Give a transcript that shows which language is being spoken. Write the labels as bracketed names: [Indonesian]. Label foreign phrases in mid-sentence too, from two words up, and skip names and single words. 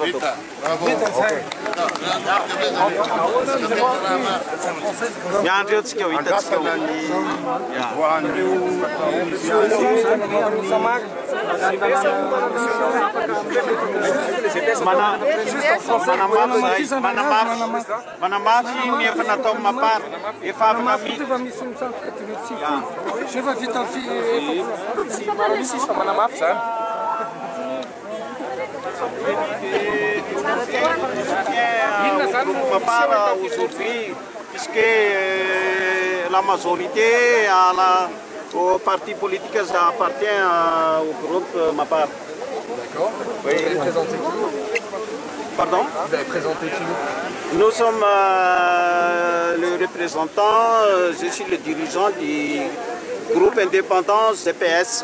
[Malagasy] Miandry eo tsika ho hitatsika manamafy ny efa natao mapara efa avy [French] Mapara aujourd'hui puisque la majorité au parti politique appartient au groupe Mapara. D'accord. Oui. Vous allez présenter qui? Pardon? Vous allez présenter qui? Nous sommes le représentant, je suis le dirigeant du groupe indépendant CPS.